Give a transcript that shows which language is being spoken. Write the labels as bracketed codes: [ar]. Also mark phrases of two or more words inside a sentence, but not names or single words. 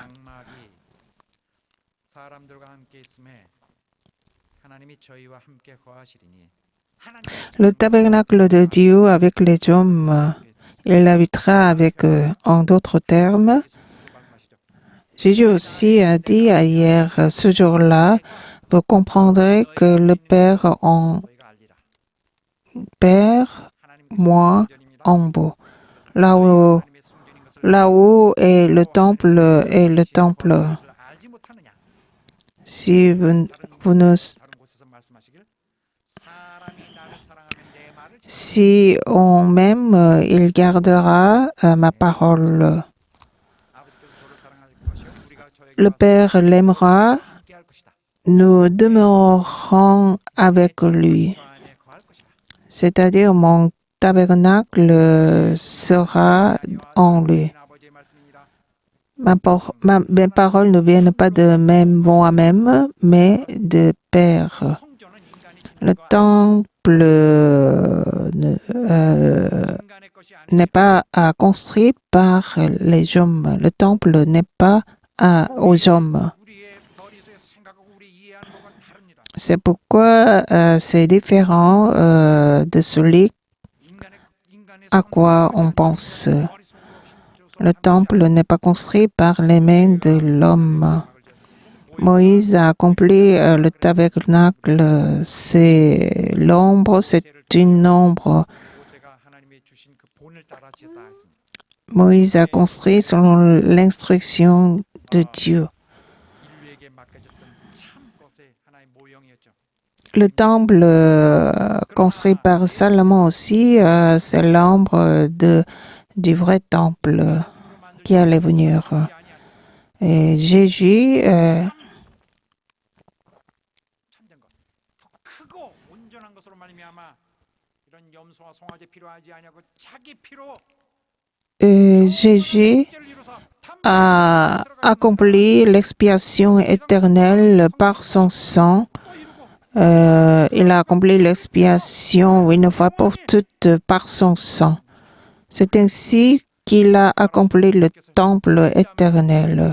[ko] 장막이 사람들과 함께 있음에 하나님이 저희와 함께 거하시리니 하나님 [fr] Le tabernacle de Dieu avec les hommes, il habitera avec eux. En d'autres termes, [ko] 말씀하시죠. [fr] Jésus aussi a dit hier, ce jour-là, vous comprendrez que le Père en [ko] 저희가 알리라. [fr] Père, [ko] 하나님 [fr] moi [ko] 성전입니다. [fr] en vous. Là où [ko] 하나님의 성전인 것을 [fr] Là-haut est le temple [ko] 알지 못하느냐? [fr] Si vous ne, [ko] 다른 곳에서 말씀하시길 사람이 나를 사랑하면 내 말을 지키고 [fr] si on m'aime, il gardera ma parole. [ko] 아버지께서 저를 사랑할 것이요 우리가 저에게 [fr] Le Père l'aimera, [ko] 함께 할 것이다. [fr] nous demeurerons avec lui. [ko] 저 안에 거할 것이다. [fr] C'est-à-dire mon tabernacle sera en lui. [ko] 아버지의 말씀이니라. [fr] Mes paroles ne viennent pas de moi-même, mais de Père. [ko] 성전은 인간이 [fr] Le [ko] 짓는 거 [fr] temple [ko] 인간의 것이 아니라 [fr] n'est pas construit par les hommes. Le temple n'est pas aux hommes. [ko] 우리의 머릿속에 생각하고 우리 이해하는 것과 다릅니다. [fr] C'est pourquoi c'est différent de celui [ko] 인간의 [fr] à quoi on pense. [ko] 머릿속으로 [fr] Le temple n'est pas construit par les mains de l'homme. Moïse a accompli le tabernacle. C'est l'ombre, c'est une ombre. [ko] 모세가 하나님의 주신 그 본을 따라 지었다 했습니다. [fr] Moïse a construit selon l'instruction de Dieu. [ko] 인류에게 맡겨졌던 참 것의 하나의 모형이었죠. [fr] Le temple construit par Salomon aussi, c'est l'ombre du vrai temple qui allait venir. Et Jésus, [ko] 참된 것, 더 크고 온전한 것으로 말미암아 이런 염소와 송아지 필요하지 아니하고 자기 피로 [fr] Jésus a accompli l'expiation éternelle par son sang. il a accompli l'expiation une fois pour toutes par son sang. C'est ainsi qu'il a accompli le temple éternel.